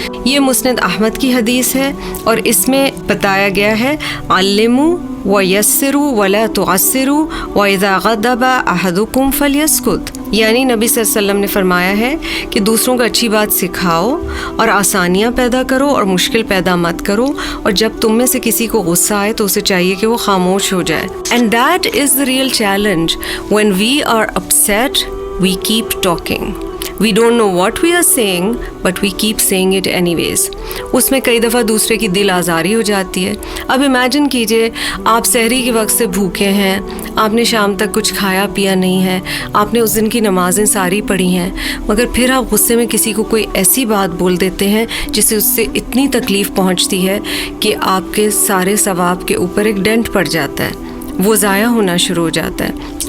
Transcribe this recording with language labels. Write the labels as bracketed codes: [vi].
[ur] یہ مسند احمد کی حدیث ہے اور اس میں بتایا گیا ہے [ar] علموا ویسروا ولا تعسروا واذا غضب احدکم فلیسکت, [ur] یعنی نبی صلی اللہ علیہ وسلم نے فرمایا ہے کہ دوسروں کو اچھی بات سکھاؤ اور آسانیاں پیدا کرو اور مشکل پیدا مت کرو, اور جب تم میں سے کسی کو غصہ آئے تو اسے چاہیے کہ وہ خاموش ہو جائے. And that is [en] the real challenge. When we are upset, we keep talking. We don't know what we are saying, but we keep saying it anyways. [ur] اس میں کئی دفعہ دوسرے کی دل آزاری ہو جاتی ہے. اب امیجن کیجئے آپ سحری کے وقت سے بھوکے ہیں, آپ نے شام تک کچھ کھایا پیا نہیں ہے, آپ نے اس دن کی نمازیں ساری پڑھی ہیں, مگر پھر آپ غصے میں کسی کو کوئی ایسی بات بول دیتے ہیں جس سے اس سے اتنی تکلیف پہنچتی ہے کہ آپ کے سارے ثواب کے اوپر ایک ڈینٹ پڑ جاتا ہے, وہ ضائع ہونا شروع ہو جاتا ہے.